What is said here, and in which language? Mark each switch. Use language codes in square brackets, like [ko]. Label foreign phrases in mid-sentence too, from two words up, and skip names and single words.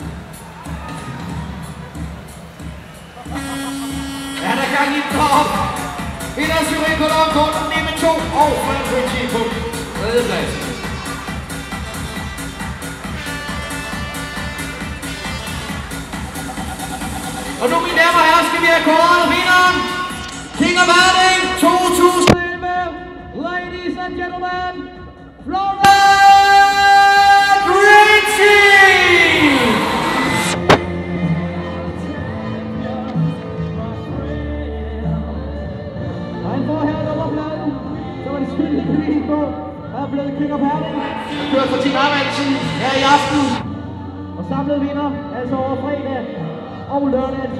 [da] Er der gang i den drop? Vinder Cyril Kolon kun med 2 og Floyd Ritchie på 3. pladsen. Og nu, mine damer og herrer, skal vi have kåret vinderen. King of Herding 2011. [en] Ladies and gentlemen, Floyd Ritchie! [da] Og han får her nummerpladen, så var det skyldigt bevis på, at han er blevet King of Herding. Han kører for Team Arvaldsen her i aften. Og samlet vinder altså over fredag og lørdag 10.